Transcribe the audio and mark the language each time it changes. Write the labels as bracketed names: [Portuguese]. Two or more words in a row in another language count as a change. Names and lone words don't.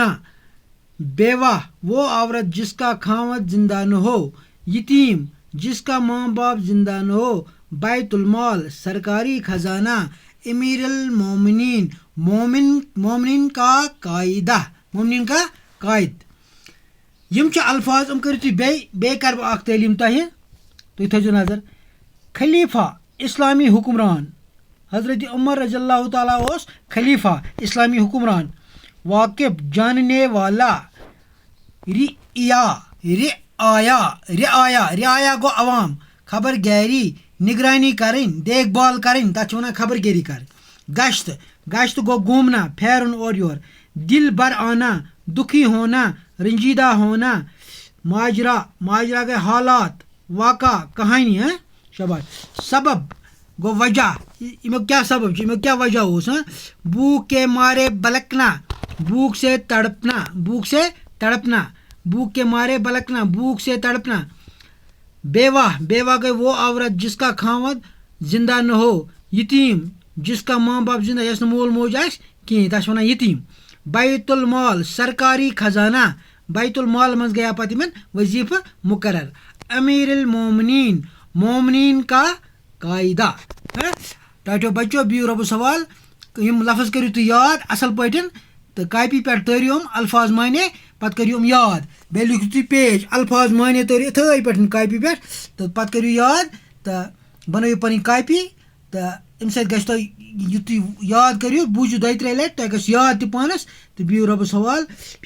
[Urdu] بیوہ وہ عورت جس کا خاوند زندہ نہ ہو. یتیم جس کا ماں باپ زندہ نہ ہو. بیت المال سرکاری خزانہ. امیر المومنین مومنین کا قائد. [Kashmiri] یم چھِ الفاظ کٔرِو تُہۍ بیٚیہِ کَرٕ بہٕ اَکھ تعلیٖم تۄہہِ. تُہۍ تھٲیزیو نظر. [Urdu] خلیفہ اسلامی حکمران. [Kashmiri] حضرت عمر رضی اللہ تعالیٰ اوس [Urdu] خلیفہ اسلامی حکمران. واقف جاننے والا. رعایا گوٚو عوام. خبر گیری نگرانی [Kashmiri] کرٕنۍ [Urdu] دیکھ بھال [Kashmiri] کرٕنۍ تَتھ چھِ وَنان [Urdu] خبر گیری [Kashmiri] کرٕنۍ. گشت گوٚو گھومنا پھیرُن اورٕ یور. [Urdu] دل بر آنا دکھی ہونا رنجیدہ ہونا. ماجرا گٔے حالات واقع کہانی. شاباش. سبب گوٚو وجہ. [Kashmiri] امیُک کیٛاہ سبب چھُ امیُک کیٛاہ وجہ اوس. [Urdu] بھوک کے مارے بلکنا بھوک سے تڑپنا. بھوک کے مارے بلکنا بھوک سے تڑپنا. بیوہ گئی وہ عورت جس کا خاوند زندہ نہ ہو. [Kashmiri] یتیم [Urdu] جس کا ماں باپ زندہ [Kashmiri] یس نہٕ مول موج آسہِ کِہیٖنۍ تَتھ چھِ وَنان یتیٖم. [Urdu] بیت المال سرکاری خزانہ. [Kashmiri] بیت المال منٛز گٔیا پَتہٕ یِمن وظیٖفہٕ مُقرر. [Urdu] امیر المومنین مومنین کا قاعدہ. [Kashmiri] ٹاٹھیو بچو بِہِو رۄبَس حوال. یِم لفظ کٔرِو تُہۍ یاد اَصٕل پٲٹھۍ تہٕ کاپی پٮ۪ٹھ تٲرِو یِم الفاظ معنی پَتہٕ کٔرِو یِم یاد. بیٚیہِ لیکھِو تُہۍ پیج الفاظ معنی تٲرِو یِتھَے پٲٹھۍ کاپی پٮ۪ٹھ تہٕ پَتہٕ کٔرِو یاد تہٕ بَنٲیِو پَنٕنۍ کاپی تہٕ اَمہِ سۭتۍ گژھِ تۄہہِ یہِ تُہۍ یاد کٔرِو بوٗزِو 2-3 لَٹہِ تۄہہِ گژھِ یاد تہِ پانَس تہٕ بِہِو رۄبَس حوال.